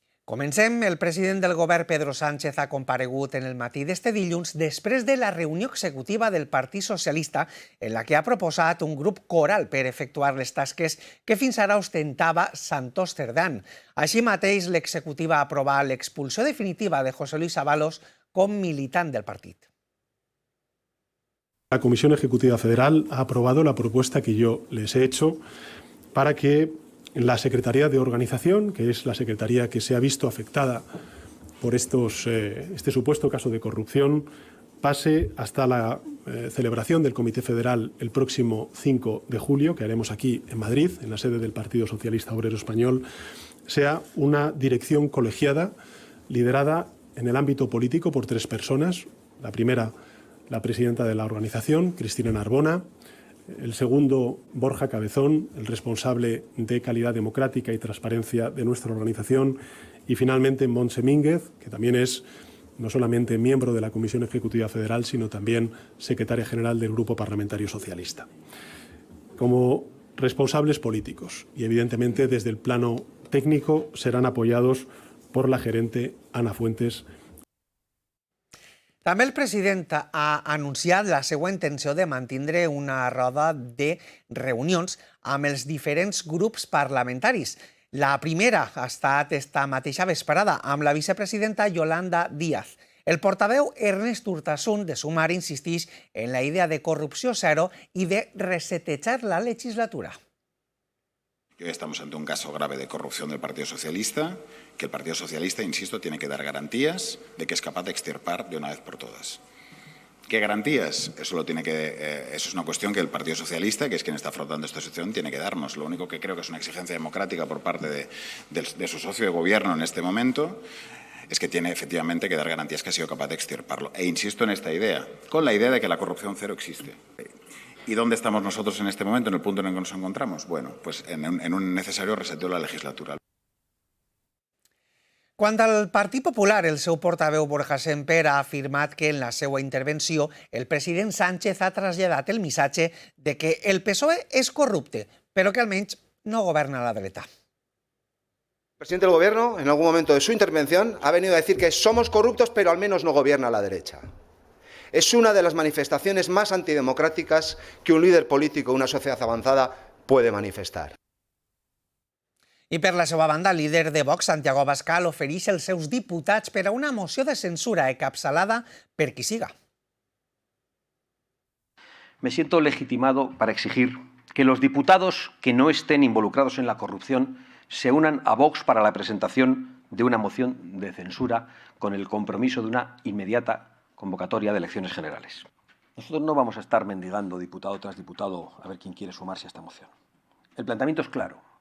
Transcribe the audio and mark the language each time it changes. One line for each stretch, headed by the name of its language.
Catalan: Comencem. El president del govern, Pedro Sánchez, ha comparegut en el matí d'este dilluns després de la reunió executiva del Partit Socialista en la que ha proposat un grup coral per efectuar les tasques que fins ara ostentava Santos Cerdán. Així mateix, l'executiva ha aprovat l'expulsió definitiva de José Luis Ábalos com militant del partit.
Spanish: La Comisión Ejecutiva Federal ha aprobado la propuesta que yo les he hecho para que la Secretaría de Organización, que es la secretaría que se ha visto afectada por este supuesto caso de corrupción, pase hasta la celebración del Comité Federal el próximo 5 de julio, que haremos aquí en Madrid, en la sede del Partido Socialista Obrero Español, sea una dirección colegiada, liderada en el ámbito político por 3 personas. La primera, la presidenta de la organización, Cristina Narbona. El segundo, Borja Cabezón, el responsable de calidad democrática y transparencia de nuestra organización. Y finalmente, Montse Mínguez, que también es no solamente miembro de la Comisión Ejecutiva Federal, sino también secretaria general del Grupo Parlamentario Socialista. Como responsables políticos y, evidentemente, desde el plano técnico, serán apoyados por la gerente Ana Fuentes.
Catalan: També el president ha anunciat la seva intenció de mantindre una roda de reunions amb els diferents grups parlamentaris. La primera ha estat esta mateixa vesprada amb la vicepresidenta Yolanda Díaz. El portaveu Ernest Urtasun de Sumar insisteix en la idea de corrupció zero i de resetejar la legislatura.
Spanish: Hoy estamos ante un caso grave de corrupción del Partido Socialista, que el Partido Socialista, insisto, tiene que dar garantías de que es capaz de extirpar de una vez por todas. ¿Qué garantías? Eso es una cuestión que el Partido Socialista, que es quien está afrontando esta situación, tiene que darnos. Lo único que creo que es una exigencia democrática por parte de su socio de gobierno en este momento es que tiene efectivamente que dar garantías que ha sido capaz de extirparlo. E insisto en esta idea, con la idea de que la corrupción cero existe. ¿Y dónde estamos nosotros en este momento, en el punto en el que nos encontramos? Bueno, pues en un necesario reseteo de la legislatura.
Catalan: Quant al Partit Popular, el seu portaveu Borja Semper ha afirmat que en la seva intervenció el president Sánchez ha traslladat el missatge de que el PSOE és corrupte, però que almenys no governa la dreta.
Spanish: El presidente del Gobierno, en algún momento de su intervención, ha venido a decir que somos corruptos, pero al menos no gobierna la derecha. Es una de las manifestaciones más antidemocráticas que un líder político, una sociedad avanzada, puede manifestar.
Catalan: I per la seva banda, el líder de Vox, Santiago Abascal, ofereix els seus diputats per a una moció de censura encapçalada per qui siga.
Spanish: Me siento legitimado para exigir que los diputados que no estén involucrados en la corrupción se unan a Vox para la presentación de una moción de censura con el compromiso de una inmediata convocatoria de elecciones generales. Nosotros no vamos a estar mendigando diputado tras diputado a ver quién quiere sumarse a esta moción. El planteamiento es claro.